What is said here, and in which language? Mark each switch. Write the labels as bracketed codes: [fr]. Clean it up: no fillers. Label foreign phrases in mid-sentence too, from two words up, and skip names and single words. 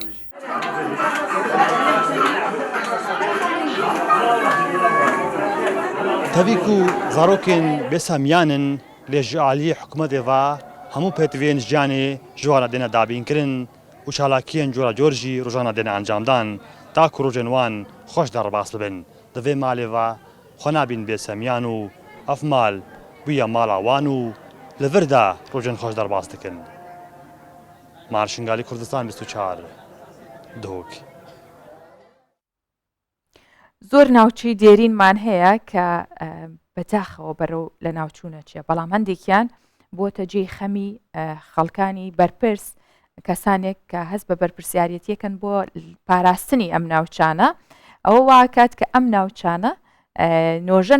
[ku] Tevî ku zarokên bêsemiyanin lê ji aliyê hikûmetê ve hemû pêtiviyên jiyanê ji wan re dêne dabînkirin û çalakiyên coracor jî rojana dêne encamdan ta ku rojên wan xweş derbas bibin. Di vê malê ve xwe nabîn bêsemiyan û ev mal bûye mala wan û li vir de rojên xweş derbas dikin. Marşingalî Kurdistan 24 Duhok. [ckb] زۆر ناوچەی دێرینمان هەیە کە بەداخەوە بەرەو لە ناوچوونە چیە بەڵام هەندێکیان بۆتە جێی خەمی خەڵکانی بەرپرس کەسانێک کە هەست بە بەرپرسیارەتیەکەن بۆ پاراستنی ئەم ناوچانە ئەوە واکات کە ئەم ناوچانە نۆژەن